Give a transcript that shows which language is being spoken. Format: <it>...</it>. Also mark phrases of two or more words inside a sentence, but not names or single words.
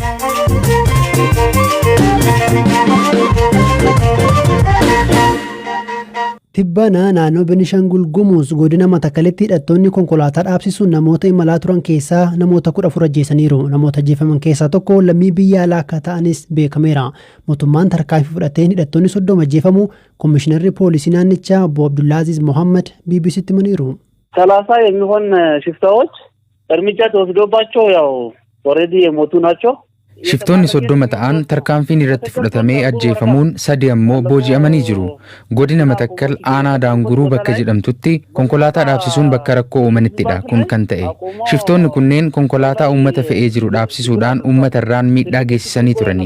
<om>Tibbana naannoo Benishaangul Gumuz godina Matakaleetti hidhattoonni konkolaataa dhaabsisuun namoota imalaa turan keessaa namoota 14 ajjeesaniiru. Namoota ajjeefaman keessaa tokko lammii biyya alaa akka ta'anis beekameera. Mootummaan tarkaanfii fudhateen hidhattoonni 30 ajjeefamuu Komishinarri Poolisii naannichaa Obbo Abdullaaziz Mohammed BBCtti himaniiru.</om> <am>30 የሚሆን ሽፍታዎች እርምጃ ተወስዶባቸው ያው ኦሬዲ የሞቱ ናቸው.</am> <om>Shiftoonni 30 ta'an tarkaanfiin irratti fudhatamee ajjeefamuun 3 ammoo booji'amanii jiru. Godina Matakkal aanaa Daanguruu bakka jedhamtutti konkolaataa dhaabsisuun bakka rakkoo uumanittidha kun kan ta'e. Shiftoonni kunneen konkolaataa uummata fe'ee jiru dhaabsisuudhaan uummata irraan miidhaa geessisanii turani.</om>